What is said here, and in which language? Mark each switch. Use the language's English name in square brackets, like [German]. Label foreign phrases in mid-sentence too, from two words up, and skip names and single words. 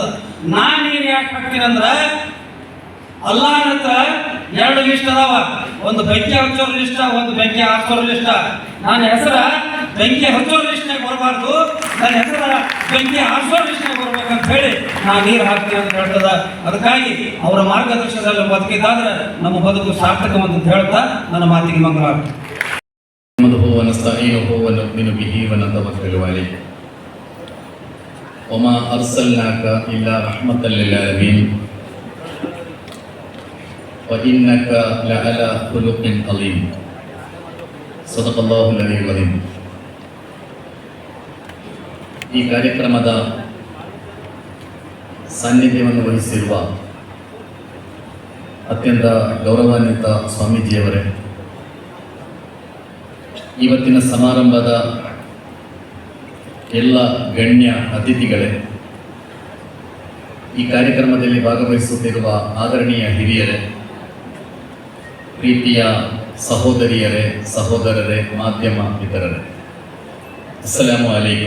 [Kannada] ನಾನು ನೀರು ಯಾಕೆ ಹಾಕ್ತೀನಿ ಅಂದ್ರೆ ಅಲ್ಲಾಹನ ಹತ್ರ 2 ಲಿಸ್ಟ್ ಅದಾವ, ಒಂದು ಬೆಂಕಿ ಹಚ್ಚೋರ್ ಲಿಸ್ಟ, ಒಂದು ಬೆಂಕಿ ಹಾಕೋರ್ ಲಿಸ್ಟ. ನನ್ನ ಹೆಸರ ಬೆಂಕಿ ಹಚ್ಚೋರ್ ಲಿಸ್ಟ್ನಾಗ ಬರಬಾರ್ದು, ನನ್ನ ಹೆಸರ ಬೆಂಕಿ ಹಾಕೋರ್ ಲಿಸ್ಟ್ನಾಗ ಬರ್ಬೇಕಂತ ಹೇಳಿ ನಾನು ನೀರು ಹಾಕ್ತೀನಿ ಅಂತ ಹೇಳ್ತದ. ಅದಕ್ಕಾಗಿ ಅವರ ಮಾರ್ಗದರ್ಶನದಲ್ಲಿ ಬದುಕಿದ್ದಾದ್ರೆ ನಮ್ಮ ಬದುಕು ಸಾರ್ಥಕವಂತ ಹೇಳ್ತಾ ನನ್ನ ಮಾತಿಗೆ ಮಂಗಳ. [Arabic] ونستعينه ونؤمن به ونتوكل عليه وما أرسلناك إلا رحمة للعالمين وإنك لعلى خلق عظيم صدق الله العلي العظيم. [Kannada] ಈ ಕಾರ್ಯಕ್ರಮದ ಸಾನ್ನಿಧ್ಯವನ್ನು ವಹಿಸಿರುವ ಅತ್ಯಂತ ಗೌರವಾನ್ವಿತ ಸ್ವಾಮೀಜಿಯವರೇ, ಇವತ್ತಿನ ಸಮಾರಂಭದ ಎಲ್ಲ ಗಣ್ಯ ಅತಿಥಿಗಳೇ, ಈ ಕಾರ್ಯಕ್ರಮದಲ್ಲಿ ಭಾಗವಹಿಸುತ್ತಿರುವ ಆದರಣೀಯ ಹಿರಿಯರೇ, ಪ್ರೀತಿಯ ಸಹೋದರಿಯರೇ, ಸಹೋದರರೇ, ಮಾಧ್ಯಮ ಮಿತ್ರರೇ, [Arabic] السلام عليكم.